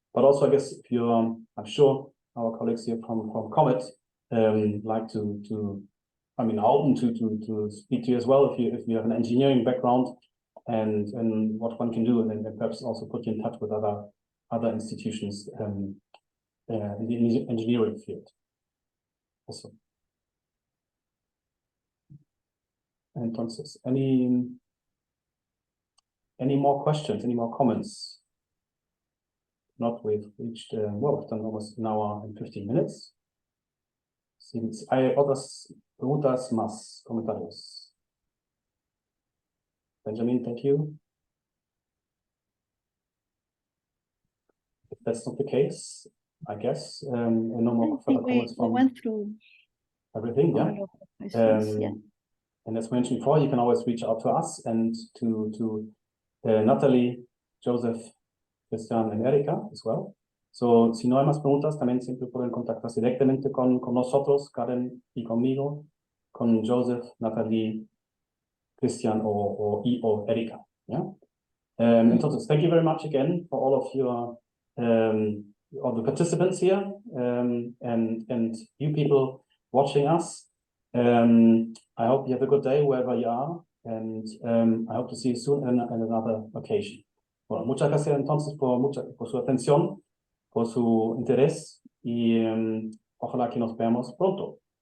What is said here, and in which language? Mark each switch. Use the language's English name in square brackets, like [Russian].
[English] But also, I guess, if you're, I'm sure our colleagues here from Comet like to I mean, are open to speak to you as well if you have an engineering background and what one can do, and then perhaps also put you in touch with other institutions in the engineering field. Also. [Spanish] Entonces, [English] any more questions? Any more comments? Not, we've reached, well, we've done almost an hour and 15 minutes. Since [Spanish] hay otras preguntas más, comentarios. [English] Benjamin, thank you. If that's not the case, I guess, no more further comments we went through everything, yeah. Yeah. And as mentioned before, you can always reach out to us and to Natalie, Joseph, Christian and Erika as well. [Spanish] So, si no hay más preguntas, también siempre pueden contactarse directamente con nosotros, Karen y conmigo, con Joseph, Natalie, Christian o Erika. [English] Yeah? [Spanish] Entonces, [English] thank you very much again for all of your all the participants here and you people watching us. I hope you have a good day wherever you are, and I hope to see you soon in another occasion. [Spanish] Bueno, muchas gracias entonces por su atención, por su interés y ojalá que nos veamos pronto.